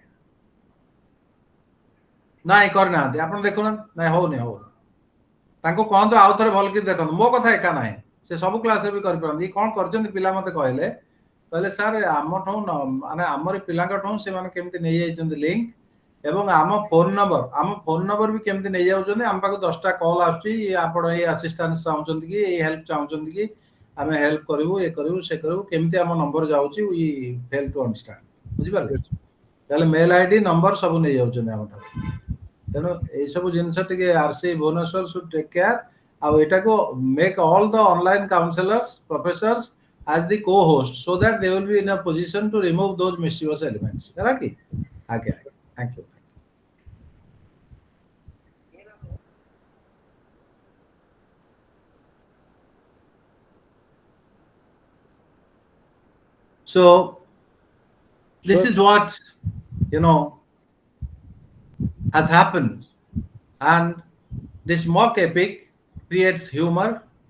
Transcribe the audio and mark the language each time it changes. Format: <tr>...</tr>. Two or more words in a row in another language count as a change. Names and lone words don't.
<or>ନାଇଁ କରିନାହାନ୍ତି ଆପଣ ଦେଖୁନାହାନ୍ତି ନାଇଁ ହଉନି ହଉନି ତାଙ୍କୁ କହନ୍ତୁ ଆଉ ଥରେ ଭଲ କରି ଦେଖନ୍ତୁ ମୋ କଥା ଏକା ନାହିଁ ସେ ସବୁ କ୍ଲାସରେ ବି କରିପାରନ୍ତି କଣ କରିଛନ୍ତି ପିଲା ମତେ କହିଲେ କହିଲେ ସାର୍ ଆମଠୁ ମାନେ ଆମରି ପିଲାଙ୍କଠୁ ସେମାନେ କେମିତି ନେଇଯାଇଛନ୍ତି ଲିଙ୍କ ଏବଂ ଆମ ଫୋନ ନମ୍ବର ବି କେମିତି ନେଇଯାଉଛନ୍ତି ଆମ ପାଖକୁ 10ଟା କଲ୍ ଆସୁଛି ଆପଣ ଏଇ ଆସିଷ୍ଟାନ୍ସ ଚାହୁଁଛନ୍ତି କି ଏଇ ହେଲ୍ପ ଚାହୁଁଛନ୍ତି କି ଆମେ ହେଲ୍ପ କରିବୁ ଏ କରିବୁ ସେ କରିବୁ କେମିତି ଆମ ନମ୍ବର ଯାଉଛି</or> <en>I fail to understand</en> <or>ବୁଝିପାରିଲେ</or> <en>yes,</en> <or>ତାହେଲେ</or> <en>mail ID</en> <or>ନମ୍ବର ସବୁ ନେଇଯାଉଛନ୍ତି ଆମଠାରୁ ତେଣୁ ଏଇସବୁ ଜିନିଷ ଟିକେ</or> <en>RC Bhubaneswar should take care</en> <or>ଆଉ ଏଟାକୁ</or> <en>make all the online counsellors professors as the co-host so that they will be in a position to remove those mischievous elements</en> <or>ହେଲା କି ଆଜ୍ଞା</or> <en>thank you so this sir, is what you know has happened and this mock epic creates humor</en>